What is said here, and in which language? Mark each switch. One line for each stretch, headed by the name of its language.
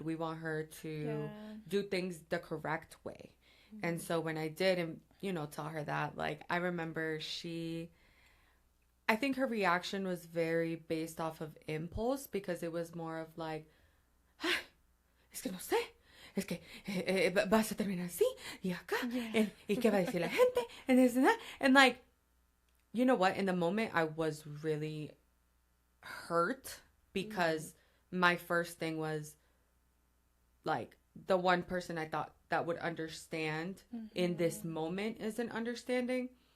English: We want her to do things the correct way. And so when I did, and, you know, tell her that, like, I remember I think her reaction was very based off of impulse, because it was more of like,
Spanish: es que no sé. Es que vas a terminar así y acá, y qué va a decir la gente,
English: and this and that. And, like, you know what? In the moment, I was really hurt, because my first thing was, like, the one person I thought that would understand in this moment isn't understanding.